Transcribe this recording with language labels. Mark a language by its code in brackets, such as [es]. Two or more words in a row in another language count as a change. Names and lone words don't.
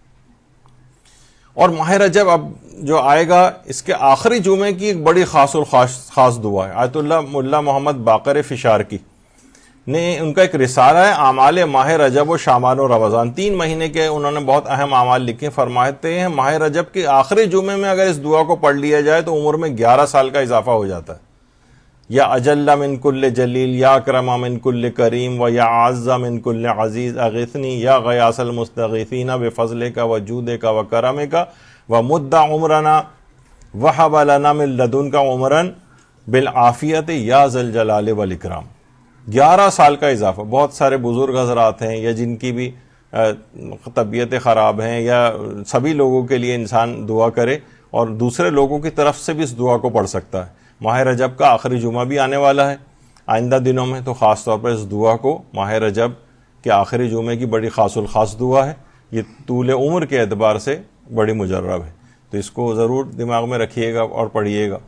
[ur] اور ماہ رجب اب جو آئے گا، اس کے آخری جمعے کی ایک بڑی خاص دعا ہے، آیت اللہ ملا محمد باقر فشار کی نے ان کا ایک رسالہ ہے اعمال ماہ رجب و شعبان و رمضان، 3 مہینے کے انہوں نے بہت اہم اعمال لکھے۔ فرماتے ہیں ماہ رجب کے آخری جمعے میں اگر اس دعا کو پڑھ لیا جائے تو عمر میں 11 سال کا اضافہ ہو جاتا ہے۔ [ar] یا اجل من کل جلیل، یا اکرم من کل کریم، و یا اعز من کل عزیز، اغثنی یا غیاث المستغیثین بفضلک و جودک و کرمک و مد عمرنا وہب لنا من لدنک عمرا بالعافیت یا ذی الجلال والاکرام۔ [ur] 11 سال کا اضافہ۔ بہت سارے بزرگ حضرات ہیں یا جن کی بھی طبیعتیں خراب ہیں، یا سبھی لوگوں کے لیے انسان دعا کرے اور دوسرے لوگوں کی طرف سے بھی اس دعا کو پڑھ سکتا ہے۔ ماہ رجب کا آخری جمعہ بھی آنے والا ہے آئندہ دنوں میں، تو خاص طور پر اس دعا کو، ماہ رجب کے آخری جمعے کی بڑی خاص الخاص دعا ہے، یہ طول عمر کے اعتبار سے بڑی مجرب ہے، تو اس کو ضرور دماغ میں رکھیے گا اور پڑھیے گا۔